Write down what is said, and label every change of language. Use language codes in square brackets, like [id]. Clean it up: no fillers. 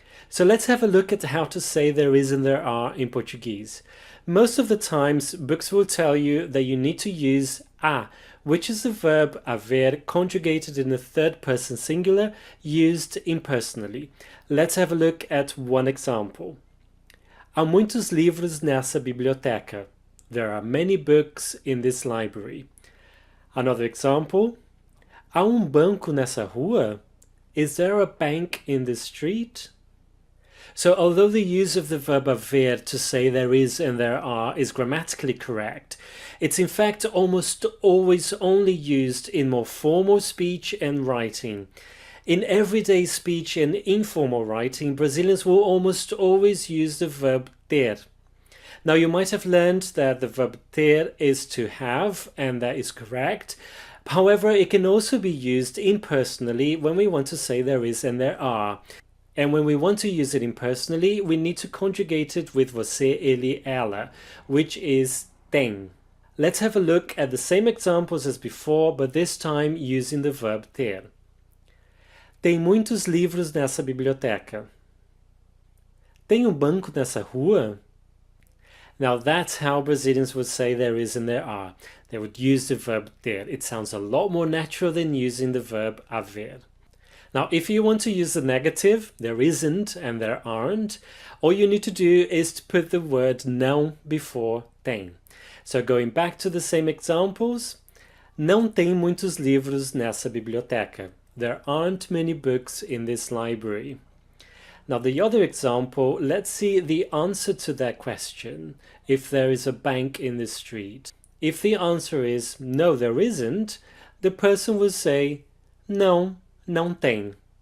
[en] So let's have a look at how to say there is and there are in Portuguese. Most of the times, books will tell you that you need to use a, which is the verb haver conjugated in the third person singular, used impersonally. Let's have a look at one example. [pt] Há muitos livros nessa biblioteca. [en] There are many books in this library. Another example. [pt] Há banco nessa rua? [en] Is there a bank in this street? So although the use of the verb haver to say there is and there are is grammatically correct, it's in fact almost always only used in more formal speech and writing. In everyday speech and informal writing, Brazilians will almost always use the verb ter. Now, you might have learned that the verb ter is to have, and that is correct. However, it can also be used impersonally when we want to say there is and there are. And when we want to use it impersonally, we need to conjugate it with você, ele, ela, which is tem. Let's have a look at the same examples as before, but this time using the verb ter. [pt] Tem muitos livros nessa biblioteca. Tem banco nessa rua? [en] Now that's how Brazilians would say there is and there are. They would use the verb ter. It sounds a lot more natural than using the verb haver. Now if you want to use the negative, there isn't and there aren't, all you need to do is to put the word não before tem. So going back to the same examples, [pt] não tem muitos livros nessa biblioteca. [en] There aren't many books in this library. Now the other example, let's see the answer to that question. If there is a bank in the street. If the answer is no, there isn't, the person will say [pt] não, não tem.